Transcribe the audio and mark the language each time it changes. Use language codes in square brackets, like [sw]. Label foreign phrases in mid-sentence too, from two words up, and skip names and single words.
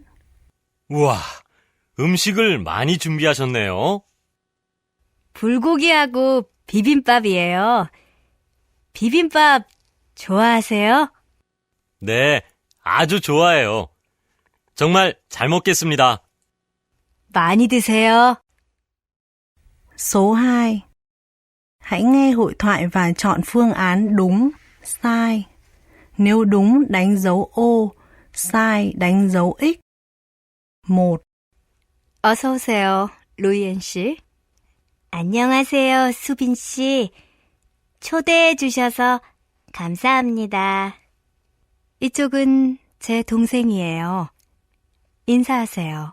[ko] 우와, 음식을 많이 준비하셨네요. 불고기하고 비빔밥이에요. 비빔밥 좋아하세요? 네, 아주 좋아해요. 정말 잘 먹겠습니다. 많이 드세요. [vi] Số 2. Hãy nghe hội thoại và chọn phương án đúng, sai. Nếu đúng đánh dấu O, sai đánh dấu X. 1. [ko] 어서 오세요, 루이엔 씨. 안녕하세요, 수빈 씨. 초대해 주셔서 감사합니다. 이쪽은 제 동생이에요. 인사하세요.